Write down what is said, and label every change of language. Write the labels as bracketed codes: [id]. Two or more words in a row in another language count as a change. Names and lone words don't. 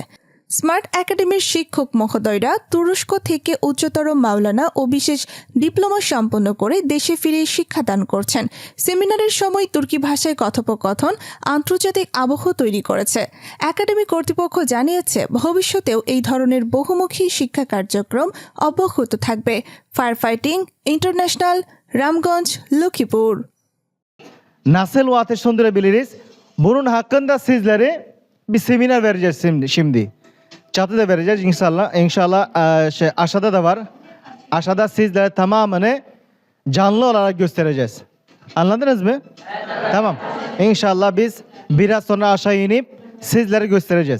[bn] স্মার্ট একাডেমির শিক্ষক মহোদয়রা তুরস্ক থেকে উচ্চতর মাওলানা ও বিশেষ ডিপ্লোমা সম্পন্ন করে দেশে ফিরে শিক্ষাদান করছেন। সেমিনারের সময় তুর্কি ভাষায় কথোপকথন আন্তর্জাতিক আবহ তৈরি করেছে। একাডেমি কর্তৃপক্ষ জানিয়েছে, ভবিষ্যতেও এই ধরনের বহুমুখী শিক্ষা কার্যক্রম অব্যাহত থাকবে। ফায়ার ফাইটিং ইন্টারন্যাশনাল, Ramgonj, Lukipur. [tr] Nasıl o ateş söndürebiliriz? Bunun hakkında sizlere bir seminer vereceğiz şimdi. Çatıda vereceğiz inşallah. İnşallah aşağıda da var. Aşağıda sizlere tamamını canlı olarak göstereceğiz. Anladınız mı? Evet. Tamam. İnşallah biz biraz sonra aşağı inip sizlere göstereceğiz.